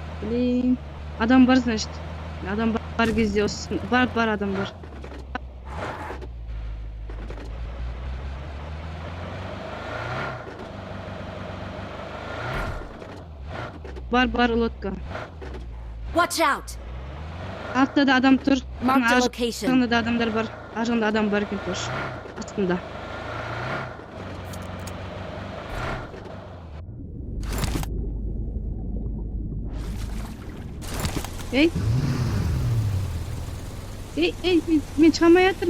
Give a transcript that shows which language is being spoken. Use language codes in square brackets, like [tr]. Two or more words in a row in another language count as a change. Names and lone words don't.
[kk] Блин. Адам бар, значит. Адам бар кезде осы. Бар адам бар. Бар лодка. [en] Watch out! [kk] Артта да адам тұр. [en] Mark the location. [kk] Артында да адамдар бар. Аржағында адам бар екен тоже. Астында. Ей, мен шыға алмай жатырмын.